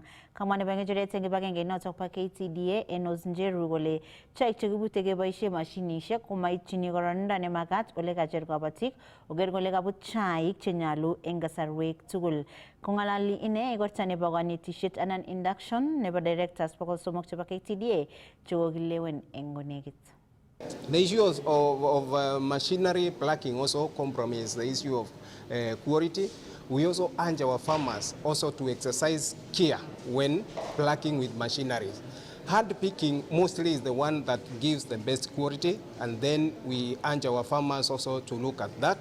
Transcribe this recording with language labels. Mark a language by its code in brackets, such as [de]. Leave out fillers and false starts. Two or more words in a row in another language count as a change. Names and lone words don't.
[kln] Kamwa nebo ng'echeret eng kibagengeit notok bo KTDA Enos Njeru kole chaik chekibute keboisie mashinishek komaitchini kororonindo nemakat ole kacher kabatik koker kole kabut chaik chenyalu eng kasarwek tugul. Kong'alali ine igorta nebo kanetisiet anan induction nebo directors bokol somok chebo KTDA chekokilewen eng konekit. [en] The issue of machinery plucking also compromise the issue of quality. We also urge our farmers also to exercise care when plucking with machinery. Hand picking mostly is the one that gives the best quality, and then we urge our farmers also to look at that.